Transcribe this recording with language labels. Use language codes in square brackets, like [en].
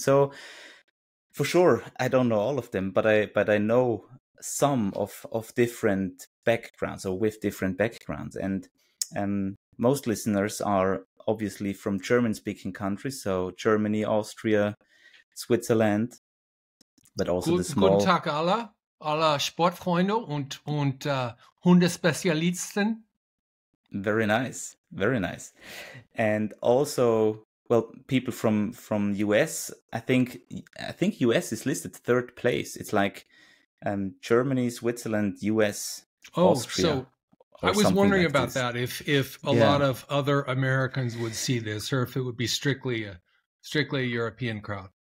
[en] So, for sure, I don't know all of them, but I know some of different backgrounds or with different backgrounds, and most listeners are obviously from German-speaking countries, so Germany, Austria, Switzerland, but also the small. [de] Guten Tag alle Sportfreunde und Hundespezialisten. [en] Very nice, very nice, and also, well, people from US. I think US is listed third place. It's like Germany, Switzerland, US, Austria. So I was wondering about that. If a lot of other Americans would see this, or if it would be strictly a European crowd.